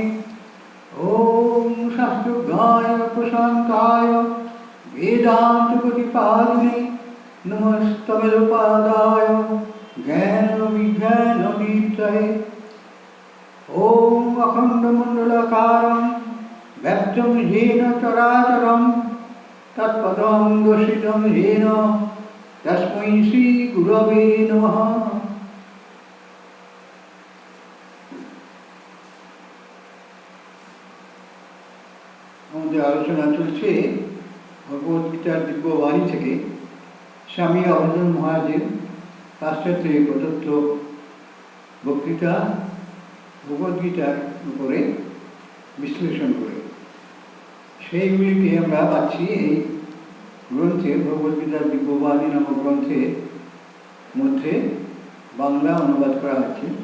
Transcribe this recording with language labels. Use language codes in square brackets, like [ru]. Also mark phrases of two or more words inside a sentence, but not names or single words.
[sa] ॐ शास्त्रज्ञाय प्रशान्ताय वेदान्तप्रतिपादिने नमस्तमिदपादाय ज्ञानविज्ञानदीप्तये। ॐ अखण्डमण्डलाकारं व्याप्तं येन चराचरं तत्पदं दर्शितं येन तस्मै श्रीगुरवे नमः। [bn] আমাদের আলোচনা চলছে ভগবদ্গীতার দিব্যবাণী থেকে স্বামী অবধূত মহারাজের পাশ্চাত্যে প্রদত্ত বক্তৃতা ভগবদ্গীতার উপরে বিশ্লেষণ করে সেইগুলিকে আমরা পাচ্ছি এই গ্রন্থে ভগবদ্গীতার দিব্যবাণী নামক গ্রন্থের মধ্যে বাংলা অনুবাদ করা হচ্ছে।